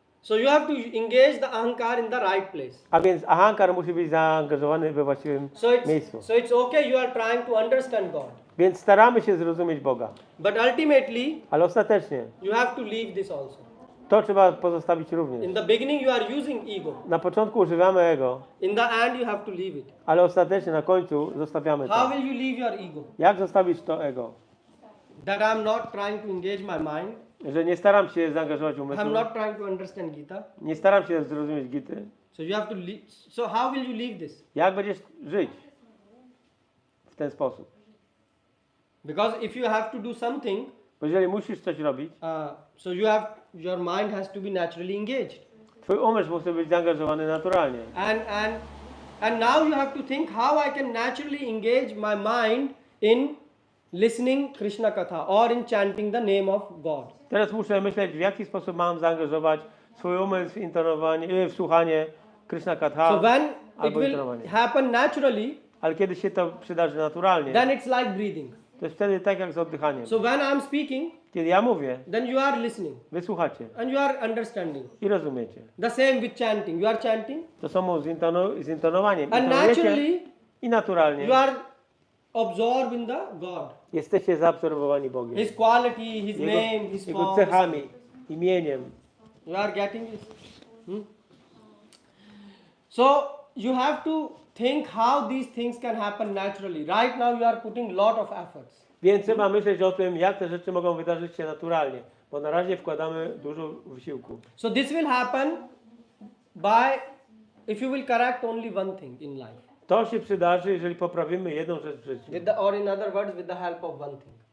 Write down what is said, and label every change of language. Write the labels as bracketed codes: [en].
[en] So you have to engage the ahankar in the right place. [pl] A więc ahankar musi być zaangażowany we właściwym miejscu. [en] So it's okay you are trying to understand God. [pl] Więc staramy się zrozumieć Boga. [en] But ultimately [pl] Ale ostatecznie [en] you have to leave this also. [pl] to trzeba pozostawić również. [en] In the beginning you are using ego. [pl] Na początku używamy ego, [en] In the end you have to leave it. [pl] ale ostatecznie na końcu zostawiamy [en] How [pl] to. [en] will you leave your ego? [pl] Jak zostawić to ego? [en] That I am not trying to engage my mind. [pl] Że nie staram się zaangażować [en] I [pl] umysłu, [en] am not trying to understand Gita. [pl] nie staram się zrozumieć Gity. [en] So you have to leave. So how will you leave this? [pl] Jak będziesz żyć w ten sposób? [en] Because if you have to do something, [pl] Bo jeżeli musisz coś robić, [en] so your mind has to be naturally engaged. [pl] twój umysł musi być zaangażowany naturalnie. [en] And now you have to think how I can naturally engage my mind in listening Krishna Katha or in chanting the name of God. [pl] Teraz muszę myśleć, w jaki sposób mam zaangażować swój umysł w intonowanie, w słuchanie Krishna Katha [en] So when it [pl] albo [en] will [pl] intonowanie. [en] happen naturally, [pl] Ale kiedy się to przydarzy naturalnie, [en] then it's like breathing. [pl] to jest wtedy tak jak z oddychaniem. [en] So when I'm speaking, [pl] Kiedy ja mówię, [en] then you are listening [pl] wy słuchacie [en] and you are understanding. [pl] i rozumiecie. [en] The same with chanting. You are chanting [pl] To samo z intonowaniem. [en] and [pl] Intonujecie [en] naturally [pl] i naturalnie [en] you are absorbed in the God. [pl] jesteście zaabsorbowani Bogiem. [en] His quality, His name, His [pl] Jego [en] form. [pl] cechami, imieniem. [en] You are getting this? So you have to think how these things can happen naturally. Right now you are putting lot of efforts. [pl] Więc trzeba myśleć o tym, jak te rzeczy mogą wydarzyć się naturalnie, bo na razie wkładamy dużo wysiłku. [en] So this will happen by if you will correct only one thing in life. [pl] To się przydarzy, jeżeli poprawimy jedną rzecz w życiu. [en] Or in other words, with the help of one thing.